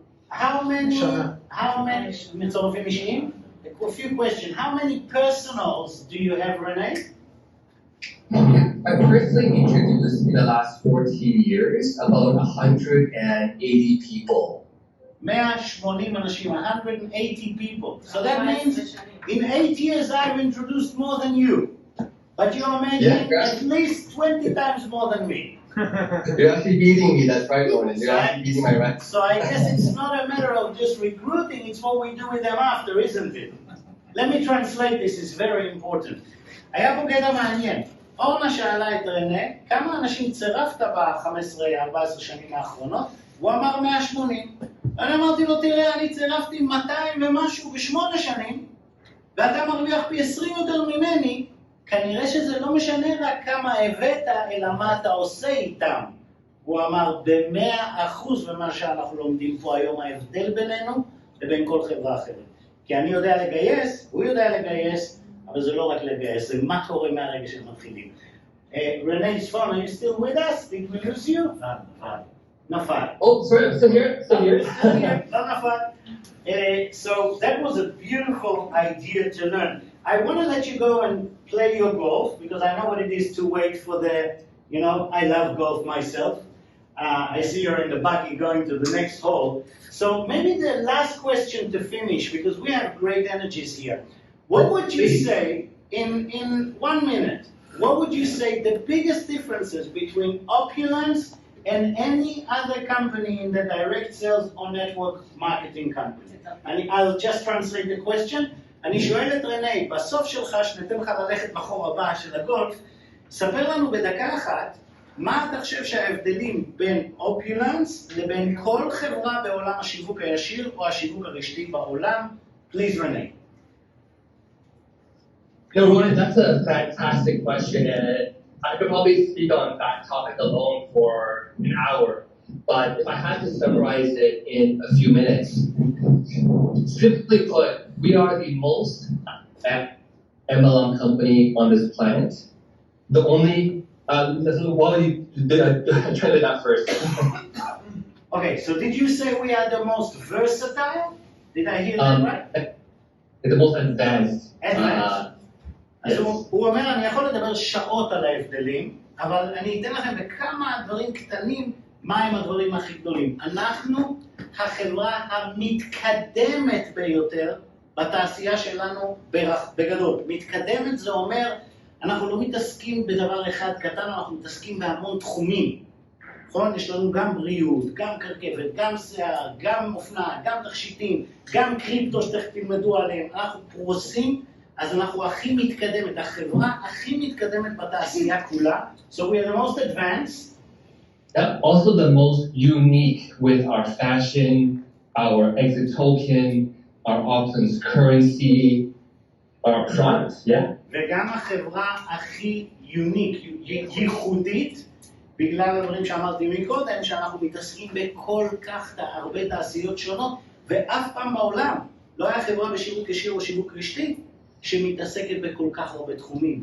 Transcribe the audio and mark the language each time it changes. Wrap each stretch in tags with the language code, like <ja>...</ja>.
<en>How many</en> <he>מצורפים אישיים?</he> <en>A few questions. How many personals do you have, Rene? I personally introduced in the last 14 years about 180 people.</en> <he>180 אנשים,</he> <en>180 people. So that means in 8 years I've introduced more than you. But you're making at least 20 times more than me. You're actually beating me, that's right, Ronan. You're actually beating my record. So I guess it's not a matter of just recruiting, it's what we do with them after, isn't it? Let me translate this, it's very important.</en> <he>היה פה קטע מעניין. אורנה שאלה את רנה, כמה אנשים צירפת ב-15-14 שנים האחרונות? הוא אמר 180. אני אמרתי לו, תראה, אני צירפתי 200 ומשהו ב8 שנים, ואתה מרוויח פי 20 יותר ממני, כנראה שזה לא משנה רק כמה הבאת, אלא מה אתה עושה איתם. הוא אמר, ב100% ומה שאנחנו לומדים פה היום, ההבדל בינינו לבין כל חברה אחרת. כי אני יודע לגייס, הוא יודע לגייס, אבל זה לא רק לגייס, זה מה קורה מהרגע שמתחילים.</he> <en>Rene's phone, are you still with us? Did we lose you?</en> <he>נפל.</he> <en>Oh, sorry, I'm still here.</en> <he>לא נפל.</he> <en>So that was a beautiful idea to learn. I want to let you go and play your golf, because I know what it is to wait for the, I love golf myself. I see you're in the buggy going to the next hall. So maybe the last question to finish, because we have great energies here. What would you say, in 1 minute, what would you say the biggest differences between Opulense and any other company in the direct sales or network marketing company? I'll just translate the question.</en> <he>אני שואל את רני, בסוף שלך, שניתן לך ללכת מחור הבא של הגולף, ספר לנו בדקה אחת, מה אתה חושב שההבדלים בין אופיולנס לבין כל חברה בעולם השיווק הישיר או השיווק הרשתי בעולם?</he> <en>Please, Renee. No, Ronan, that's a fantastic question, and I could probably speak on that topic alone for an hour. But if I had to summarize it in a few minutes, simply put, we are the most MLM company on this planet. The only, why don't you try that first? Okay, so did you say we are the most versatile? Did I hear that right? The most advanced.</en> <he>אז הוא אומר, אני יכול לדבר שעות על ההבדלים, אבל אני אתן לכם בכמה דברים קטנים, מהם הדברים הכי גדולים. אנחנו החברה המתקדמת ביותר בתעשייה שלנו בגדול. מתקדמת זה אומר, אנחנו לא מתעסקים בדבר אחד קטן, אנחנו מתעסקים בהמון תחומים. נכון? יש לנו גם בריאות, גם קרכבת, גם שיער, גם אופנה, גם תכשיטים, גם קריפטו שתכף תלמדו עליהם. אנחנו פרוסים, אז אנחנו הכי מתקדמת, החברה הכי מתקדמת בתעשייה כולה.</he> <en>So we are the most advanced. Yeah, also the most unique with our fashion, our exit token, our options currency, our products, yeah.</en> <he>וגם החברה הכי יוניק, ייחודית, בגלל הדברים שאמרתי מקודם, שאנחנו מתעסקים בכל כך הרבה תעשיות שונות, ואף פעם בעולם לא היה חברה בשיווק ישיר או שיווק רשתי, שמתעסקת בכל כך הרבה תחומים.</he>